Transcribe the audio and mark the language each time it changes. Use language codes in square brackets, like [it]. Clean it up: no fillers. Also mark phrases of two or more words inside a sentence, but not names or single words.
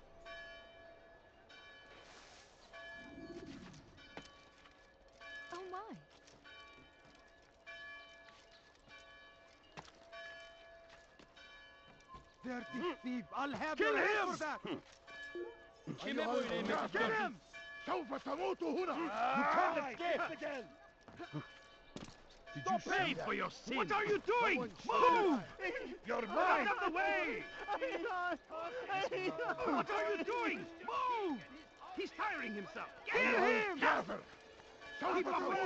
[en] Oh my. Dirty thief! I'll have Kill your head him! for that! [tr] Kime bu iyiliği [en] Kill [tr] istiyorsun? [en] him! [ar] سوف تموت هنا! [en] You can't escape again! Stop pay for your sin! What are you doing? Move! You're mine! Out of the way! What are you doing? Move! He's tiring himself! Get him! Gather! Keep him away!